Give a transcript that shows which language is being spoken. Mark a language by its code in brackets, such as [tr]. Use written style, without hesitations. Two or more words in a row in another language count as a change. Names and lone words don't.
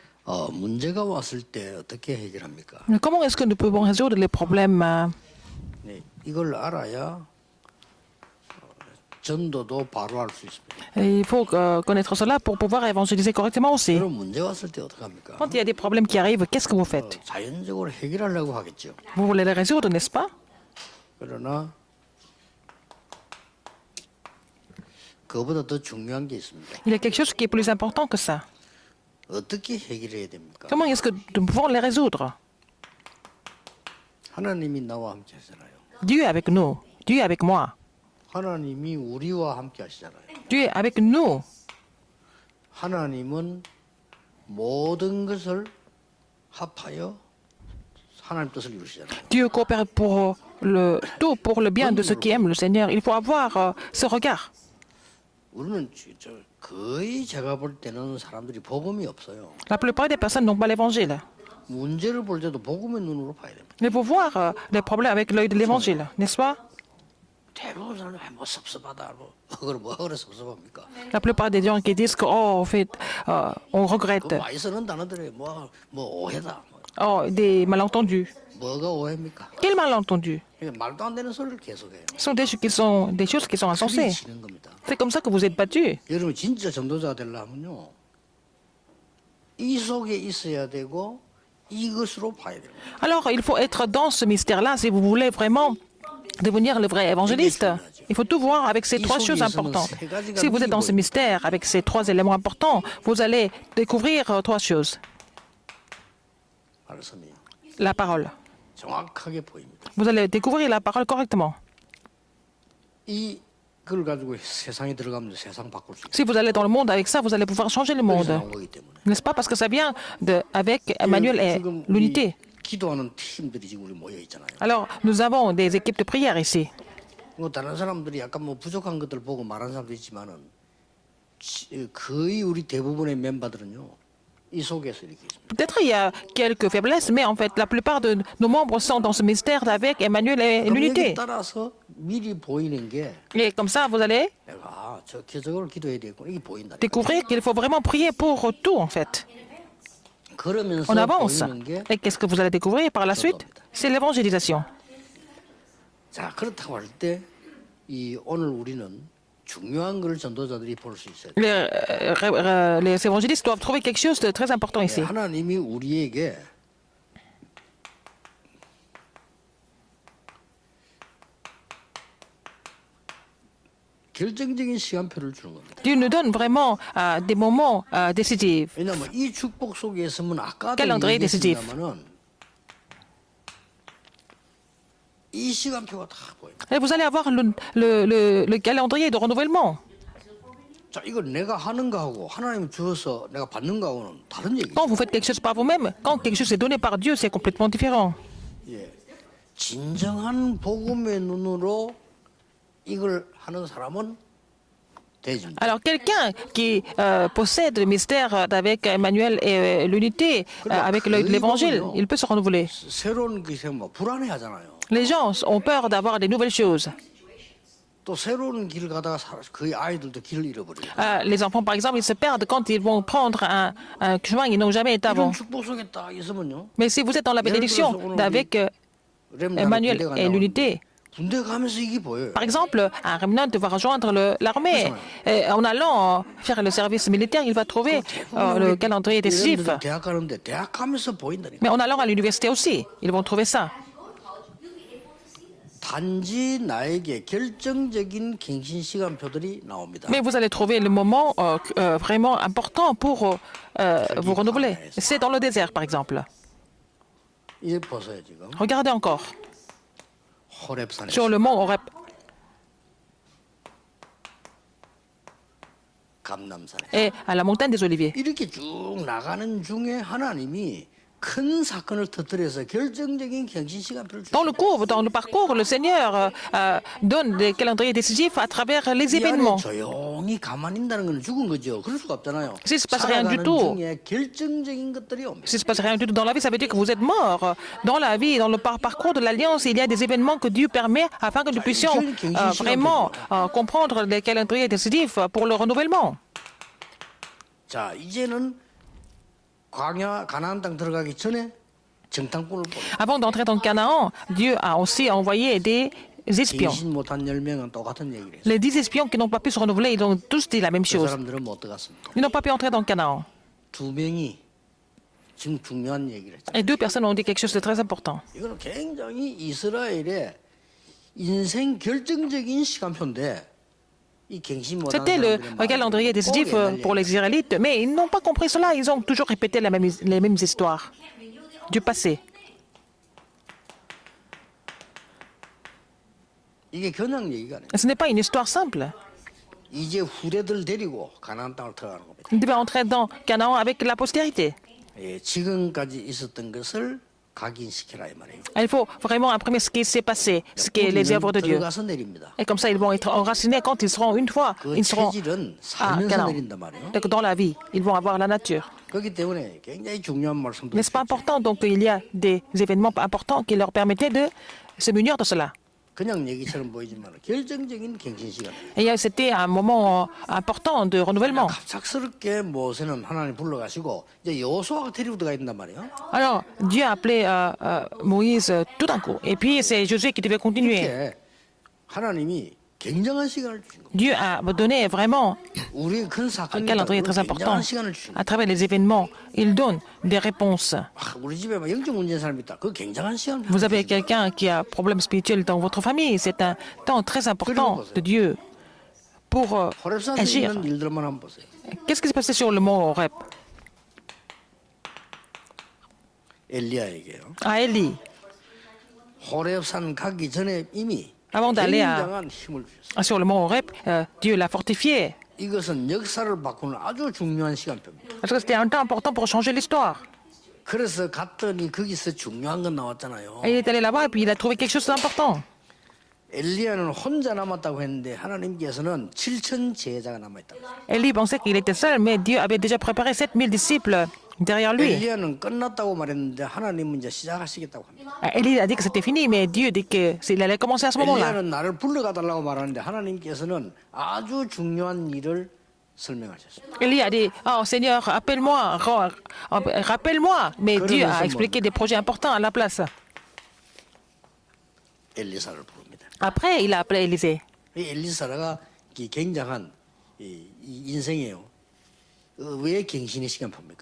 [ko] 문제가 왔을 때 어떻게 해결합니까? [fr] Mais comment est-ce que nous pouvons résoudre les problèmes [ko] 네, 이걸 알아야 전도도 바로 할 수 있습니다. [fr] Et il faut connaître cela pour pouvoir évangéliser correctement aussi. [ko] 그럼 문제 왔을 때 어떻게 합니까? [fr] Quand il y a des problèmes qui arrivent, qu'est-ce que vous faites? [ko] 자연적으로 해결하려고 하겠죠. [fr] Vous voulez les résoudre, n'est-ce pas? [ko] 그러나 그보다 더 중요한 게 있습니다. [fr] Il y a quelque chose qui est plus important que ça. [ko] 어떻게 해결해야 됩니까? [fr] Comment est-ce que nous pouvons les résoudre? [ko] 하나님이 나와 함께 하시잖아요. [fr] Dieu est avec nous. Dieu est avec moi. [ko] 하나님이 우리와 함께 하시잖아요. [fr] Dieu est avec nous. [ko] 하나님은 모든 것을 합하여 하나님 뜻을 이루시잖아요. [fr] Dieu coopère pour tout pour le bien de ceux qui aiment le Seigneur. Il faut avoir ce regard. [ko] 우리는 거의 제가 볼 때는 사람들이 복음이 없어요. [fr] La plupart des personnes n'ont pas l'évangile. [ko] 문제를 볼 때도 복음의 눈으로 봐야 됩니다. [fr] Il faut voir les problèmes avec l'œil de l'évangile, n'est-ce pas? [ko] 대부분 사람들 뭐 섭섭하다 뭐 그래 섭섭합니까? [fr] La plupart des gens qui disent que oh, en fait, on [ko] 그 [fr] regrette. [ko] 많이 쓰는 단어들이 뭐 오해다. [fr] Oh, des malentendus. [ko] 뭐가 오해입니까? [fr] Quels malentendus? [ko] 그러니까 말도 안 되는 소리를 계속해요. [fr] Ce sont des choses qui sont insensées. [ko] 치는 겁니다. [fr] C'est comme ça que vous êtes battus. [ko] 여러분 진짜 전도자가 되려면요, 이 속에 있어야 되고 이것으로 봐야 돼요. [fr] Alors, il faut être dans ce mystère-là si vous voulez vraiment devenir le vrai évangéliste. Il faut tout voir avec ces trois choses importantes. Si vous êtes dans ce mystère avec ces trois éléments importants, vous allez découvrir trois choses. [ko] 말씀이 [fr] La parole. [ko] 정확하게 보입니다. [fr] Vous allez découvrir la parole correctement. [ko] 이걸 가지고 세상에 들어가면 세상 바꿀 수 있어요. [fr] Si vous allez dans le monde avec ça, vous allez pouvoir changer le monde. [ko] 나온 거기 때문에. [fr] N'est-ce pas? Parce que ça vient avec Emmanuel et [ko] 지금 [fr] l'unité. [ko] 기도하는 팀들이 지금 우리 모여 있잖아요. [fr] Alors, nous avons des équipes de prière ici. [ko] 뭐 다른 사람들이 약간 뭐 부족한 것들 보고 말하는 사람도 있지만은 거의 우리 대부분의 멤버들은요 이 속에서 이렇게 있습니다. [fr] Peut-être il y a quelques faiblesses, mais en fait, la plupart de nos membres sont dans ce mystère avec Emmanuel et [ko] 여기에 [fr] l'unité. [ko] 따라서 미리 보이는 게 [fr] Et comme ça, vous allez [ko] 내가 저 저걸 기도해야 되겠구나 이게 보인다. [fr] découvrir qu'il faut vraiment prier pour tout, en fait. [ko] 그러면서 [fr] On avance. [ko] 보이는 게 [fr] Et qu'est-ce que vous allez découvrir par la suite? C'est l'évangélisation. [ko] 자, 그렇다고 할 때 이 오늘 우리는 중요한 걸 전도자들이 볼 수 있어요. [fr] Les évangélistes doivent trouver quelque chose de très important ici. [ko] 하나님이 우리에게 결정적인 시간표를 주는 겁니다. [fr] Dieu nous donne vraiment des moments décisifs. [ko] 왜냐하면 이 축복 속에 있으면 아까도 [fr] calendrier décisif. [ko] 얘기했습니다만은 이 시간표가 다 보입니다. [fr] Et vous allez avoir le calendrier de renouvellement. [ko] 자, 이걸 내가 하는 거하고 하나님 주어서 내가 받는 거하고는 다른 얘기죠. [fr] Quand vous faites quelque chose par vous-même, quand quelque chose est donné par Dieu, c'est complètement différent. [ko] 예, 진정한 복음의 눈으로 이걸 하는 사람은 대집니다. [fr] Alors, quelqu'un qui possède le mystère avec Emmanuel et l'unité, avec l'évangile, il peut se renouveler. [ko] 새로운 게 생기면 불안해하잖아요. [fr] Les gens ont peur d'avoir des nouvelles choses. [ko] 또 새로운 길을 가다가 거의 아이들도 길을 잃어버려요. [fr] Les enfants, par exemple, ils se perdent quand ils vont prendre un chemin qu'ils n'ont jamais été [ko] 이런 [fr] avant. [ko] 축복 속에 딱 있으면요. [fr] Mais si vous êtes dans la bénédiction avec Emmanuel et l'unité, [ko] 군대 가면서 이게 보여요. [fr] par exemple, un remnant va rejoindre l'armée. Et en allant faire le service militaire, il va trouver le calendrier décisif. [ko] 대학 가는데 대학 가면서 보인다니까. [fr] Mais en allant à l'université aussi, ils vont trouver ça. [ko] 단지 나에게 결정적인 갱신 시간표들이 나옵니다. [fr] Mais vous allez trouver le moment vraiment important pour vous renouveler. C'est dans le désert, par exemple. [ko] 이제 보세요 지금. [fr] Regardez encore. [ko] 호렙산에 [fr] Sur le mont Horeb [ko] 감남산에 [fr] et à la montagne des Oliviers. [ko] 이렇게 쭉 나가는 중에 하나님이 큰 사건을 터뜨려서 결정적인 갱신 시간표를 [fr] Dans le parcours, le Seigneur donne des calendriers décisifs à travers les [ko] 이 안에 [fr] événements. [ko] 조용히 가만히 있다는 건 죽은 거죠. 그럴 수가 없잖아요. [fr] Si se passe rien du [ko] 살아가는 [fr] tout. [ko] 중에 결정적인 것들이 옵니다. [fr] Si il ne se passe rien du tout dans la vie, ça veut dire que vous êtes mort. Dans la vie, dans le parcours de l'Alliance, il y a des événements que Dieu permet afin que nous puissions vraiment comprendre les calendriers décisifs pour le renouvellement. [ko] 자, 이제는 가나안 땅 들어가기 전에 정탐꾼을 보내. [fr] Avant d'entrer dans le Canaan, Dieu a aussi envoyé des espions. [ko] 갱신 못한 10명은 똑같은 얘기를 했어요. [fr] Les 10 espions qui n'ont pas pu se renouveler, ils ont tous dit la même [ko] 그 [fr] chose. [ko] 사람들은 못 들어갔습니다. [fr] Ils n'ont pas pu entrer dans le Canaan. [ko] 2명이 지금 중요한 얘기를 했죠. [fr] Et 2 personnes ont dit quelque chose de très important. [ko] 이거는 굉장히 이스라엘의 인생 결정적인 시간표인데 이 갱신 못한 [fr] C'était le [ko] 사람들의 [fr] calendrier [ko] 말은 [fr] décisif [ko] 꼭 옛날 [fr] pour les [ko] 얘기예요. [fr] Israélites, mais ils n'ont pas compris cela. Ils ont toujours répété les mêmes histoires du passé. [ko] 이게 그냥 얘기가 아니에요. [fr] Ce n'est pas une histoire simple. [ko] 이제 후대들 데리고 가나안 땅을 들어가는 겁니다. [fr] Ils devaient entrer dans Canaan avec la postérité. [ko] 예, 지금까지 있었던 것을 각인시키라 이 말이에요. [fr] Il faut vraiment imprimer ce qui s'est passé, ce qui est les œuvres de Dieu. [ko] 들어가서 내립니다. [fr] Et comme ça, ils vont être enracinés quand ils seront une fois, [ko] 그 [fr] ils seront [ko] 체질은 [fr] à [ko] 살면서 [fr] Canaan. [ko] 내린단 말이에요. [fr] Donc, dans la vie, ils vont avoir la nature. [ko] 그렇기 때문에 굉장히 중요한 말씀도 [fr] N'est-ce pas [ko] 있었죠. [fr] important? Donc, il y a des événements importants qui leur permettaient de se munir de cela. [ko] 그냥 얘기처럼 보이지만 결정적인 갱신 시간. [fr] Et c'était un moment important de renouvellement. [ko] 갑작스럽게 모세는 하나님 불러가시고 이제 여호수아가 데리고 들어가 있단 말이에요. [fr] Alors, Dieu a appelé Moïse tout d'un coup. Et puis, c'est Josué qui devait continuer. [ko] 이렇게 하나님이 굉장한 시간을 주신 겁니다. [fr] Dieu a donné vraiment [ko] 우리의 큰 [fr] un [ko] 사건이 [fr] calendrier très important. [ko] 굉장한 시간을 주신 [fr] À [ko] 겁니다. [fr] travers les événements, il donne des réponses. [ko] 우리 집에 막 영적 문제인 사람이 있다. 그 굉장한 시간을 [fr] Vous avez [ko] 주신 [fr] quelqu'un qui a problème spirituel dans votre famille, c'est un temps très important de Dieu pour [ko] 거예요. 호렙산에 [fr] agir. [ko] 있는 일들만 한번 보세요. [fr] Qu'est-ce qui s'est passé sur le mont Horeb? [ko] 엘리야에게요. [fr] À Élie, [ko] 호렙산 가기 전에 이미 [fr] Avant d'aller à- [ko] 굉장한 힘을 주셨어요. [fr] sur le mont Horeb, Dieu l'a fortifié. [ko] 이것은 역사를 바꾸는 아주 중요한 시간표입니다. [fr] Parce que c'était un temps important pour changer l'histoire. [ko] 그래서 갔더니 거기서 중요한 건 나왔잖아요. [fr] Et il est allé là-bas et puis il a trouvé quelque chose d'important. [ko] 엘리야는 혼자 남았다고 했는데 하나님께서는 7천 제자가 남아있다. [fr] Élie pensait qu'il était seul, mais Dieu avait déjà préparé 7000 disciples derrière lui. [ko] 엘리야는 끝났다고 말했는데 하나님은 이제 시작하시겠다고 합니다. [fr] Élie a dit que c'était fini, mais Dieu dit qu'il allait commencer à ce moment-là. [ko] 엘리야는 나를 불러가 달라고 말하는데 하나님께서는 아주 중요한 일을 설명하셨습니다. [fr] Élie a dit, oh Seigneur, appelle-moi, rappelle-moi. Mais Dieu a expliqué des projets importants à la place. [ko] 엘리사를 부릅니다. [fr] Après, il a appelé Élisée. [ko] 이 엘리사가 이 굉장한 이 인생이에요. 왜 갱신의 시간표입니까?